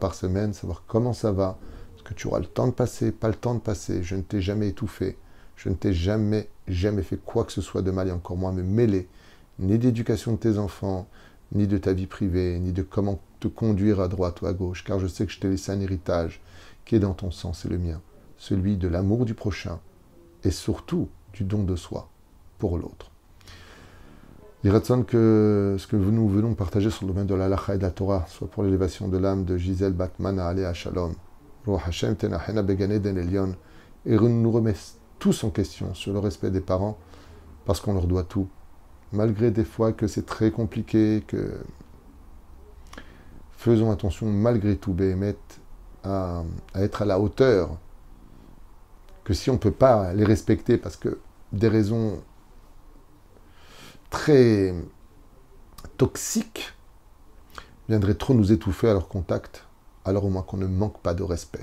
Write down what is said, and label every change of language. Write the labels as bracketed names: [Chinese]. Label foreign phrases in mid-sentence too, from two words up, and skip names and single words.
[French] par semaine, savoir comment ça va, est-ce que tu auras le temps de passer, pas le temps de passer, je ne t'ai jamais étouffé, je ne t'ai jamais fait quoi que ce soit de mal et encore moins me mêler, ni d'éducation de tes enfants, ni de ta vie privée, ni de comment te conduire à droite ou à gauche, car je sais que je t'ai laissé un héritage qui est dans ton sang, c'est le mien, celui de l'amour du prochain et surtout du don de soi pour l'autre. » Il reste que ce que nous venons partager sur le domaine de la halakha et de la Torah, soit pour l'élévation de l'âme de Gisèle Batmana [Hebrew] עליה השלום, רוח השם תניחנה בגן עדן עליון, [French] et nous remet tous en question sur le respect des parents, parce qu'on leur doit tout. Malgré des fois que c'est très compliqué, que faisons attention malgré tout, Béhémet, à être à la hauteur, que si on ne peut pas les respecter parce que des raisons très toxiques viendraient trop nous étouffer à leur contact, alors au moins qu'on ne manque pas de respect.